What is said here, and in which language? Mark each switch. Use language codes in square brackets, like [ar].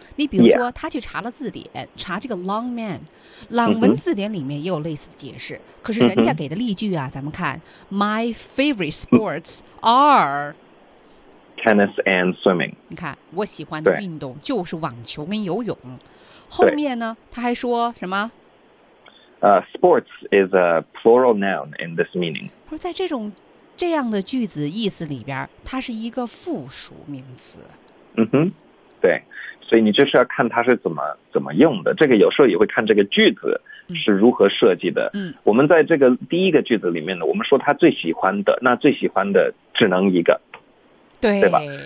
[zh] 你比如说，他去查了字典，查这个 long man， 朗文字典里面也有类似的解释。可是人家给的例句啊，咱们看 ， [en] my favorite sports are tennis and swimming。 [zh] 你看，我喜欢的运动就是网球跟游泳。后面呢，他还说什么 [en] sports is a plural noun in this meaning。 [zh] 说在这样的句子意思里边，它是一个复数名词。嗯哼，对，所以你就是要看它是怎么用的，这个有时候也会看这个句子是如何设计的。我们在这个第一个句子里面呢，我们说他最喜欢的，那最喜欢的只能一个，对吧？